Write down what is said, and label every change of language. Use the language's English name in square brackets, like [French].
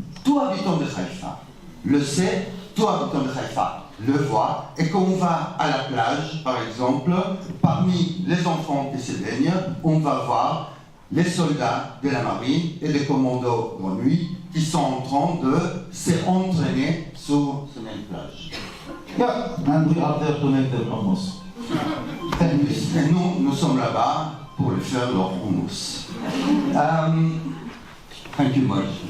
[French] Tout habitant de Haïfa le sait, tout habitant de Haïfa le voit, et quand on va à la plage, par exemple, parmi les enfants qui se baignent, on va voir les soldats de la marine et des commandos de nuit qui sont en train de s'entraîner sur cette même plage. [English] Yeah, and we are there to make them hummus. [French] Et nous sommes là-bas pour lui faire leur hummus. [English] Thank you much.